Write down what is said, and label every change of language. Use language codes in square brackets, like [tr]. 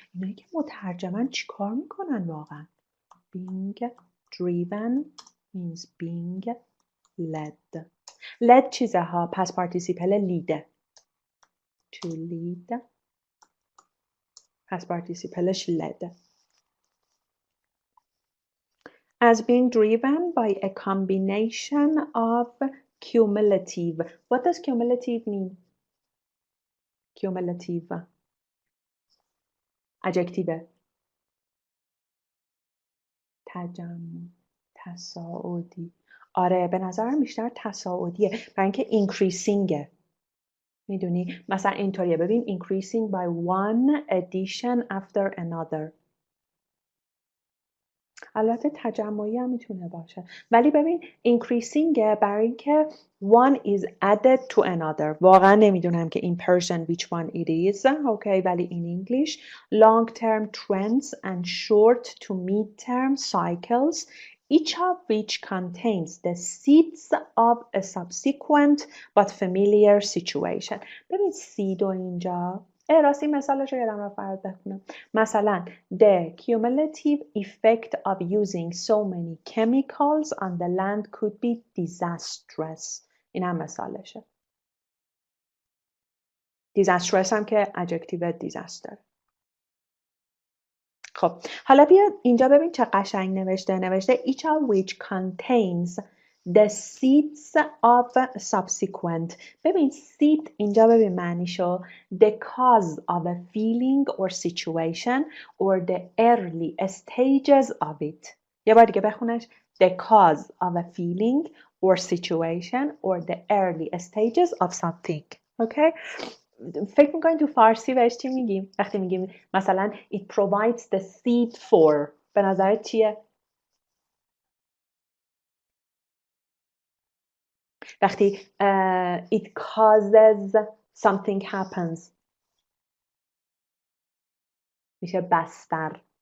[fa] اینایی که مترجمن چی کار میکنن واقعا؟ [en] being driven means being led. [fa] led چیزه ها، پس participle لیده. [en] to lead past participle led. as being driven by a combination of cumulative. What does cumulative mean? Cumulative adjective. [fa] تجمع، تصاعدی. آره به نظرم بیشتر تصاعدیه، برای اینکه increasingه. میدونی مثلا اینطوریه، ببین [en] increasing by one addition after another. [fa] البته تجمعی هم میتونه باشه، ولی ببین increasingه برای اینکه [en] one is added to another. [fa] واقعا نمیدونم که [en] in Persian which one it is. okay, ولی in English long term trends and short to mid term cycles, each of which contains the seeds of a subsequent but familiar situation. [fa] ببین seed و اینجا راستی مثالش رو یادم رفت برات بخونم. [en] مثلا the cumulative effect of using so many chemicals on the land could be disastrous. [fa] این هم مثالشه. [en] disastrous [fa] هم که [en] adjective disaster. [fa] خب حالا بیا اینجا ببین چه قشنگ نوشته [en] each of which contains the seeds of subsequent. ببین seed [fa] اینجا ببین معنیشو [en] the cause of a feeling or situation or the early stages of it. [fa] یه بار دیگه بخونش [en] the cause of a feeling or situation or the early stages of something. okay? [fa] فکر میکنین تو فارسی بهش چی میگیم؟ وقتی میگیم مثلا [en] it provides the seed for، [fa] به نظرت چیه؟ وقتی [en] it causes something happens [fa] میشه بستر.